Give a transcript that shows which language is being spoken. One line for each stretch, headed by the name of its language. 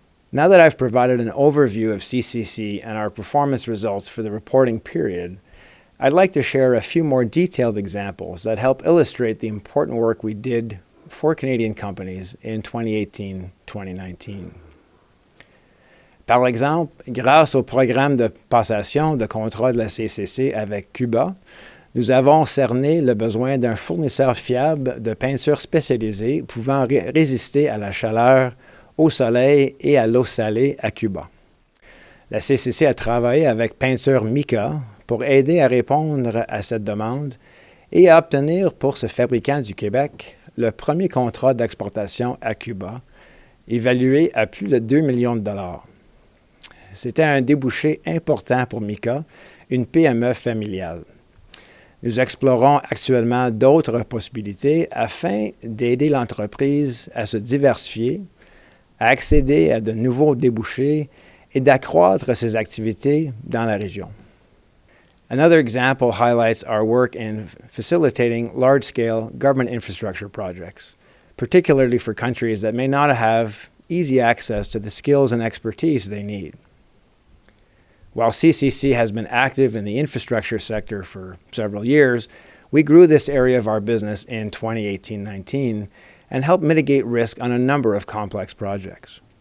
English: Now that I've provided an overview of CCC and our performance results for the reporting period, I'd like to share a few more detailed examples that help illustrate the important work we did for Canadian companies in 2018-2019.
French: Par exemple, grâce au programme de passation de contrat de la CCC avec Cuba, nous avons cerné le besoin d'un fournisseur fiable de peinture spécialisée pouvant résister à la chaleur, au soleil et à l'eau salée à Cuba. La CCC a travaillé avec Peinture Mica pour aider à répondre à cette demande et à obtenir pour ce fabricant du Québec le premier contrat d'exportation à Cuba, évalué à plus de 2 millions de dollars. C'était un débouché important pour Mica, une PME familiale. Nous explorons actuellement d'autres possibilités afin d'aider l'entreprise à se diversifier, à accéder à de nouveaux débouchés et d'accroître ses activités dans la région.
English: Another example highlights our work in facilitating large-scale government infrastructure projects, particularly for countries that may not have easy access to the skills and expertise they need. While CCC has been active in the infrastructure sector for several years, we grew this area of our business in 2018-19 and helped mitigate risk on a number of complex projects.